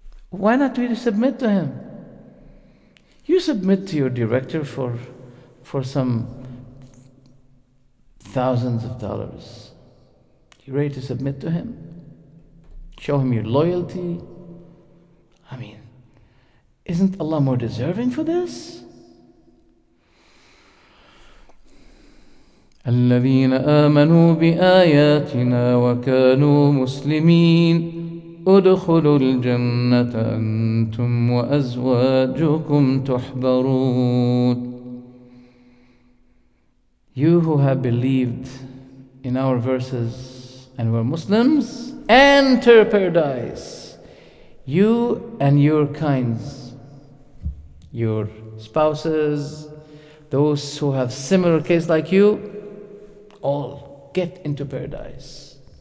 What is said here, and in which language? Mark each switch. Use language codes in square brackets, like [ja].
[en] Why not really submit to Him? You submit to your director for some thousands of dollars. You ready to submit to him? Show him your loyalty? I mean, isn't Allah more deserving for this? [ar] الذين آمنوا بآياتنا وكانوا مسلمين ادخلوا الجنة أنتم وأزواجكم تحبرون. [en] You who have believed in our verses and were Muslims, enter paradise. You and your kinds, your spouses, those who have similar case like you, all get into paradise.